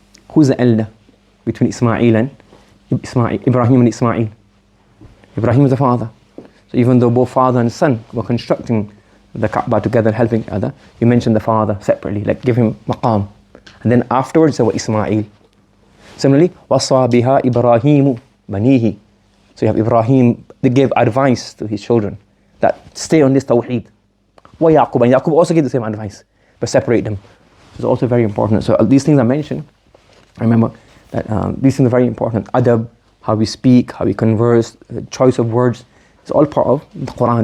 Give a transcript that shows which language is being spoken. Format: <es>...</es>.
<en>Who's the elder between Ismail and Ibrahim and Ismail? Ibrahim is the father. So even though both father and son were constructing the Kaaba together, helping each other, you mentioned the father separately, like give him maqam. And then afterwards, you say, Ismail.</en> <ar>Similarly, وَصَّى بِهَا إِبْرَاهِيمُ بَنِيهِ.</ar> <en>So you have Ibrahim, they gave advice to his children that stay on this tawheed.</en> <ar>وَيَعْقُبَ.</ar> <en>And Yaqub also gave the same advice, but separate them. So it's also very important. So these things I mentioned, I remember that these things are very important. Adab, how we speak, how we converse, the choice of words, it's all part of the Quran.</en>